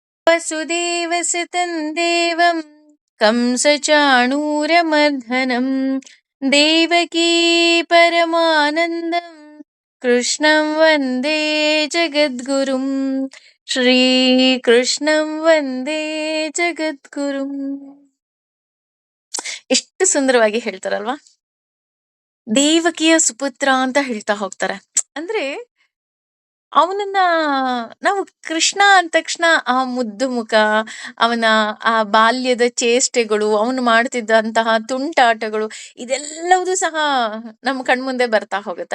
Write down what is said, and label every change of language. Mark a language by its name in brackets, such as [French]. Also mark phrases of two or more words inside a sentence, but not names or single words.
[Sanskrit] ವಸುದೇವಸುತಂ ದೇವಂ ಕಂಸಚಾಣೂರಮರ್ದನಂ ದೇವಕೀ ಪರಮಾನಂದಂ ಕೃಷ್ಣಂ ವಂದೇ ಜಗದ್ಗುರುಂ. ಶ್ರೀಕೃಷ್ಣಂ ವಂದೇ ಜಗದ್ಗುರುಂ. [Kannada] ಎಷ್ಟು ಸುಂದರವಾಗಿ ಹೇಳ್ತಾರಲ್ವಾ. ದೇವಕಿಯ ಸುಪುತ್ರ ಅಂತ ಹೇಳ್ತಾ ಹೋಗ್ತಾರೆ. ಅಂದ್ರೆ ಅವನನ್ನ ನಾವು ಕೃಷ್ಣ ಅಂದ ತಕ್ಷಣ ಆ ಮುದ್ದು ಮುಖ, ಅವನ ಆ ಬಾಲ್ಯದ ಚೇಷ್ಟೆಗಳು, ಅವನು ಮಾಡ್ತಿದ್ದಂತಹ ತುಂಟಾಟಗಳು, ಇದೆಲ್ಲವೂ ಸಹ ನಮ್ಮ ಕಣ್ಮುಂದೆ ಬರ್ತಾ ಹೋಗುತ್ತೆ.